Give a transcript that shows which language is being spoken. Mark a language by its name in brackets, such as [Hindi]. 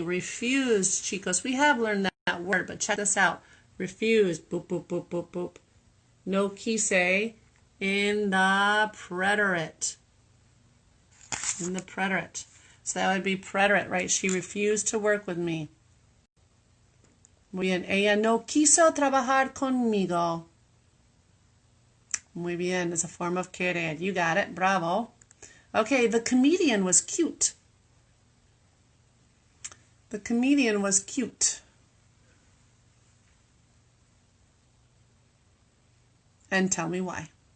[English] Refused, chicos. We have learned that word, but check this out. Refused. Boop, boop, boop, boop, boop. [Spanish] No quise [English] in the preterite. In the preterite. So that would be preterite, right? She refused to work with me. [Spanish] Muy bien. Ella no quiso trabajar conmigo. Muy bien. [English] It's a form of querer. You got it. Bravo. Okay, the comedian was cute. The comedian was cute. And tell me why.